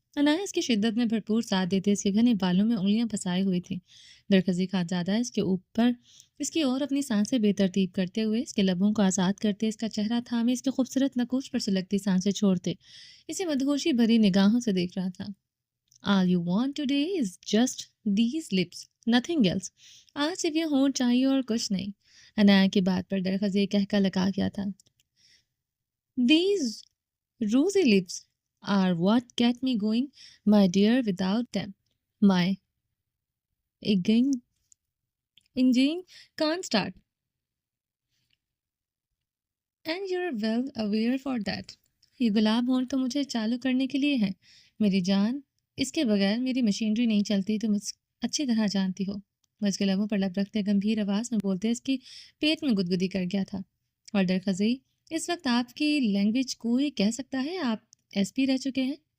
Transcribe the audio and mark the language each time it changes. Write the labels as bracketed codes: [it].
[hi] अनाया इसकी शिद्दत में भरपूर साथ देते इसके घने बालों में उंगलियां फंसाई हुई थी। दरखजी खानजादा इसके ऊपर इसकी ओर अपनी सांसें बेतरतीब करते हुए इसके लबों को आज़ाद करते इसका चेहरा थामे इसके खूबसूरत नकोश पर सुलगती सांसें छोड़ते इसे मदहोशी भरी निगाहों से देख रहा था। [en] All you want today is just these lips, nothing else. [hi] आज सिर्फ ये होंठ चाहिए और कुछ नहीं। अनाया की बात पर दरखजी कहका लगा गया था। [en] These rosy lips are what get me going, my dear. Without them, my engine engine can't start. And you're well aware for that. [hi] ये गुलाब होंठ तो मुझे चालू करने के लिए है, मेरी जान। इसके बगैर मेरी मशीनरी नहीं चलती, तुम अच्छी तरह जानती हो। वह इसके लबों पर लब रखते गंभीर आवाज में बोलते इसकी पेट में गुदगुदी कर गया था। और दरखजी, इस वक्त आपकी लैंग्वेज कोई कह सकता है आप एसपी रह चुके हैं।